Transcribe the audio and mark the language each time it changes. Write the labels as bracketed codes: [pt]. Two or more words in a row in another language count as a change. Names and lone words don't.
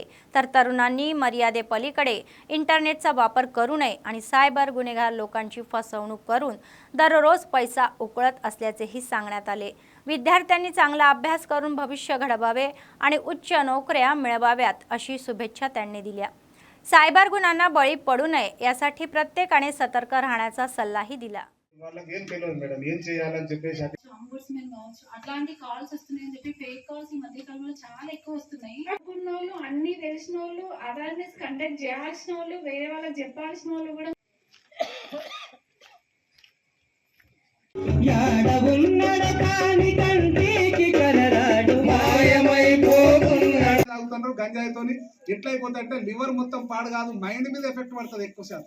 [mr] तर तरुणांनी मर्यादेपलीकडे इंटरनेटचा वापर करू नये आणि सायबर गुन्हेगार लोकांची फसवणूक करून दररोज पैसा उकळत असल्याचेही सांगण्यात आले. विद्यार्थ्यांनी चांगला अभ्यास करून भविष्य घडवावे आणि उच्च नोकऱ्या मिळवाव्यात अशी शुभेच्छा त्यांनी दिल्या. सायबर गुन्ह्यांना बळी पडू नये यासाठी प्रत्येकाने सतर्क राहण्याचा सल्लाही दिला. [te] వాళ్ళకి ఏం తెలియదు మేడం ఏం చేయాలని చెప్పేసి అంబుడ్స్మెన్ కావచ్చు అట్లాంటి కాల్స్ వస్తున్నాయని చెప్పి [en] fake calls [te] ఈ మధ్య కాలంలో చాలా ఎక్కువ వస్తున్నాయి. అనుకున్న వాళ్ళు అన్ని తెలిసిన వాళ్ళు [en] awareness conduct [te] చేయాల్సిన వాళ్ళు వేరే వాళ్ళకి చెప్పాల్సిన వాళ్ళు కూడా తాగుతున్నారు గంజాయితోని ఎట్లా అయిపోతుంది అంటే లివర్ మొత్తం పాడు కాదు మైండ్ మీద ఎఫెక్ట్ పడుతుంది ఎక్కువ శాతం.